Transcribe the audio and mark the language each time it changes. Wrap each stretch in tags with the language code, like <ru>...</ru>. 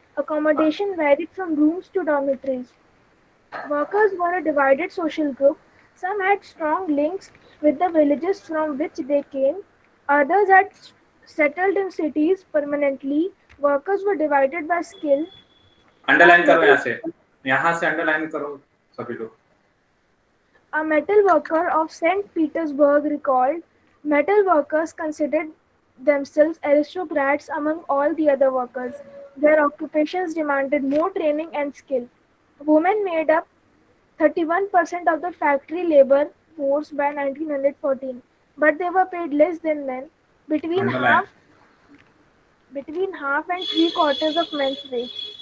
<en>Accommodation varied from rooms to dormitories. Workers were a divided social group. Some had strong links with the villages from which they came. Others had settled in cities permanently. Workers were divided by skill.</en> <hi>Underline करो यहाँ से underline करो सभी लोग।</hi> <en>A metal worker of St. Petersburg recalled, metal workers considered themselves aristocrats among all the other workers. Their occupations demanded more training and skill. Women made up 31% of the factory labor force by 1914, but they were paid less than men, between half and three-quarters of men's wage.</en>